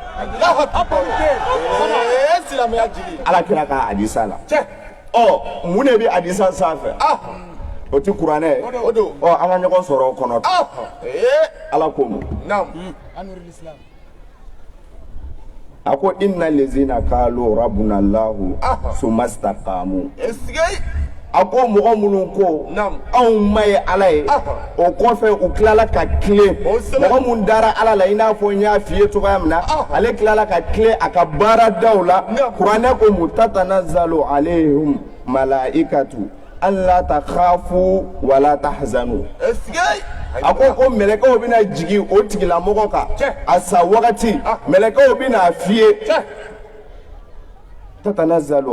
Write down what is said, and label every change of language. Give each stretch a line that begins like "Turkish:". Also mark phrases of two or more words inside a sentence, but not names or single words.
Bambara: ala kira ka hadisa la mun de bɛ hadisa sanfɛ o ti kuranɛ ye an ka ɲɔgɔn sɔrɔ o kɔnɔ ala ko mun a ko
Arabic: إن الذين قالوا ربنا الله ثم استقاموا
Bambara: a ko mɔgɔ minnu ko anw ma ye ala ye o kɔfɛ u tilala ka tilen mɔgɔ mun dara ala la i n'a fɔ n y'a f'i ye cogoya min na ale tilala ka tilen a ka baaradaw la kuranɛ ko
Arabic: تتنزل عليهم الملائكة ألا تخافوا ولا تحزنوا
Bambara: a ko mɛlɛkɛw bɛna jigi o tigilamɔgɔ kan a sa wagati mɛlɛkɛw bɛna f'i ye tatanazzalu